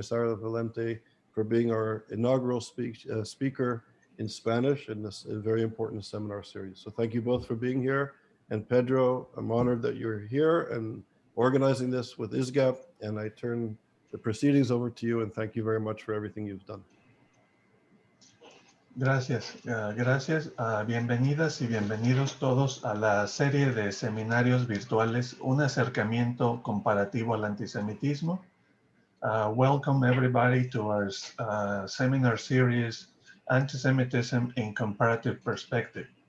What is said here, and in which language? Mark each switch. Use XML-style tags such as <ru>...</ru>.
<en>Sara Valente, for being our inaugural speaker in Spanish in this very important seminar series. So thank you both for being here. And Pedro, I'm honored that you're here and organizing this with ISGAP. And I turn the proceedings over to you, and thank you very much for everything you've done.</en> <es>Gracias, gracias. Bienvenidas y bienvenidos todos a la serie de seminarios virtuales, un acercamiento comparativo al antisemitismo.</es> <en>Welcome everybody to our seminar series, Antisemitism in Comparative Perspective.</en>